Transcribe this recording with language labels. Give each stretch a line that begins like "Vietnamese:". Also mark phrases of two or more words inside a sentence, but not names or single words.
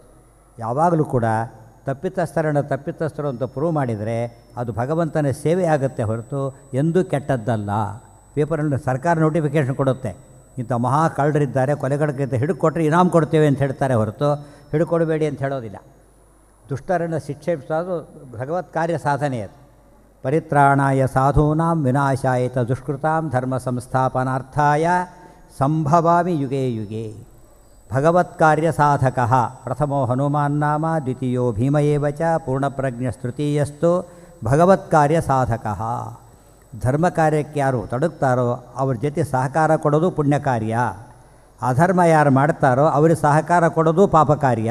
Kannada: ಯಾವಾಗಲೂ ಕೂಡ ತಪ್ಪಿತಸ್ಥರು ಅಂತ ಪ್ರೂವ್ ಮಾಡಿದರೆ ಅದು ಭಗವಂತನ ಸೇವೆ ಆಗುತ್ತೆ ಹೊರತು ಎಂದೂ ಕೆಟ್ಟದ್ದಲ್ಲ. ಪೇಪರಲ್ಲಿ ಸರ್ಕಾರ ನೋಟಿಫಿಕೇಷನ್ ಕೊಡುತ್ತೆ, ಇಂಥ ಮಹಾ ಕಳ್ಳರಿದ್ದಾರೆ, ಕೊಲೆಗಳಿಗಿಂತ ಹಿಡ್ಕೊಟ್ರೆ ಇನಾಮ್ ಕೊಡ್ತೇವೆ ಅಂತ ಹೇಳ್ತಾರೆ ಹೊರತು ಹಿಡ್ಕೊಡಬೇಡಿ ಅಂತ ಹೇಳೋದಿಲ್ಲ. ದುಷ್ಟರನ್ನು ಶಿಕ್ಷಿಸೋದು ಭಗವತ್ ಕಾರ್ಯ ಸಾಧನೆ.
Sanskrit: ಅದು ಪರಿತ್ರಾಣಾಯ ಸಾಧೂನಾಂ ವಿನಾಶಾಯ ದುಷ್ಕೃತಾಂ ಧರ್ಮ ಸಂಸ್ಥಾಪನಾರ್ಥಾಯ ಸಂಭವಾಮಿ ಯುಗೇ ಯುಗೇ. ಭಗವತ್ಕಾರ್ಯ ಸಾಧಕ ಪ್ರಥಮೋ ಹನುಮಾನ್ ನಾಮ ದ್ವಿತೀಯೋ ಭೀಮ ಏವ ಚ ಪೂರ್ಣಪ್ರಜ್ಞಸ್ತೃತೀಯಸ್ತು ಭಗವತ್ಕಾರ್ಯ ಸಾಧಕ.
Kannada: ಧರ್ಮ ಕಾರ್ಯಕ್ಕೆ ಯಾರು ತೊಡಗ್ತಾರೋ ಅವ್ರ ಜೊತೆ ಸಹಕಾರ ಕೊಡೋದು ಪುಣ್ಯ ಕಾರ್ಯ. ಅಧರ್ಮ ಯಾರು ಮಾಡ್ತಾರೋ ಅವ್ರಿಗೆ ಸಹಕಾರ ಕೊಡೋದು ಪಾಪ ಕಾರ್ಯ.